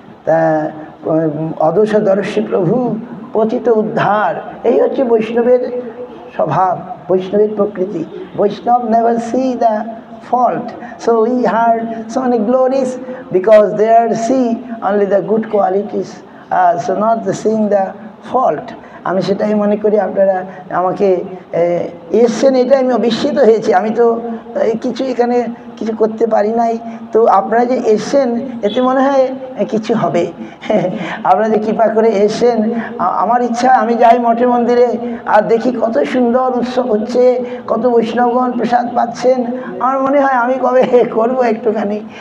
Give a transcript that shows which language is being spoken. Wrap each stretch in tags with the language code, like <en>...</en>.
<bn>তা অদোষদর্শী প্রভু পতিত উদ্ধার, এই হচ্ছে বৈষ্ণবের স্বভাব, বৈষ্ণবের প্রকৃতি।</bn> <en>Vaishnava never see the fault. So we heard so many glories because they are see only the good qualities, so not the seeing the fault.</en> <bn>আমি সেটাই মনে করি। আপনারা আমাকে এসছেন, এটা আমি অবিস্মিত হয়েছি। আমি তো কিছু এখানে কিছু করতে পারি নাই, তো আপনারা যে এসছেন এতে মনে হয় কিছু হবে। আপনারা যে কৃপা করে এসছেন, আমার ইচ্ছা আমি যাই মঠে মন্দিরে আর দেখি কত সুন্দর উৎসব হচ্ছে, কত বৈষ্ণবগণ প্রসাদ পাচ্ছেন, আমার মনে হয় আমি কবে করব একটুখানি।</bn>